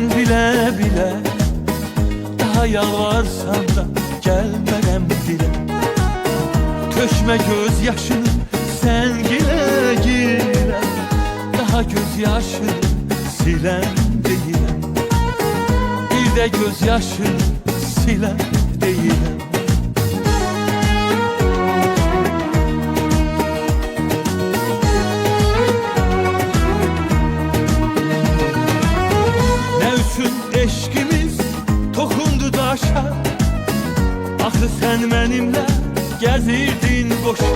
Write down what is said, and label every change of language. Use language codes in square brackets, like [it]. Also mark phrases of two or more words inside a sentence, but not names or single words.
[tr] bile bile, daha yalvarsan da gelmem dile. Tökme gözyaşını sen gile gile, daha gözyaşını silen değilim. Bir de gözyaşını silen değilim. [az] Eşkimiz toxundu daşa. Axı sən mənimlə gəzirdin qoşa.